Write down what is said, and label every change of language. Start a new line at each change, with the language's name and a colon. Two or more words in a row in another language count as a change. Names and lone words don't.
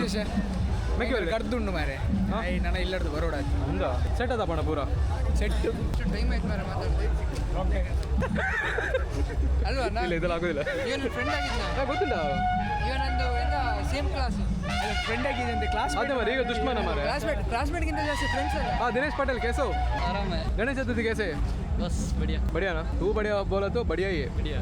Tulu: ಕರ್ದುಂಡು ಮಾರೆ ನನ್ನ ಇಲ್ಲಡ್ದು ಬರೋಡ ಅಂದ ಸೆಟ್ ಅದ ಪಣ ಪೂರ
English: set time
Kannada: ಆಯ್ತು ಮಾರೆ ಮಾತಾಡ್ದೆ ಅಲ್ವಾ ಇಲ್ಲ ಇದೆಲ್ಲ ಆಗೋದಿಲ್ಲ. ಇವನು ಫ್ರೆಂಡ್ ಆಗಿದ್ದ ಗೊತ್ತಿಲ್ಲ, ಇವನಂದು ಎಂತ
English: same class friend
Kannada: ಆಗಿದೆ ಅಂತ ಕ್ಲಾಸ್ ಅದೇ ಮರಿ ಈಗ ದುಶ್ಮನ ಮಾರೆ. ಕ್ಲಾಸ್ಮೇಟ್ಗಿಂತ ಜಾಸ್ತಿ ಫ್ರೆಂಡ್ಸ್ ಅಲ್ಲ.
Hindi: हाँ दिनेश पटेल कैसे हो? आराम है गणेश चतुर्थी कैसे? बस बढ़िया बढ़िया ना? तू बढ़िया बोला तो बढ़िया ही है. बढ़िया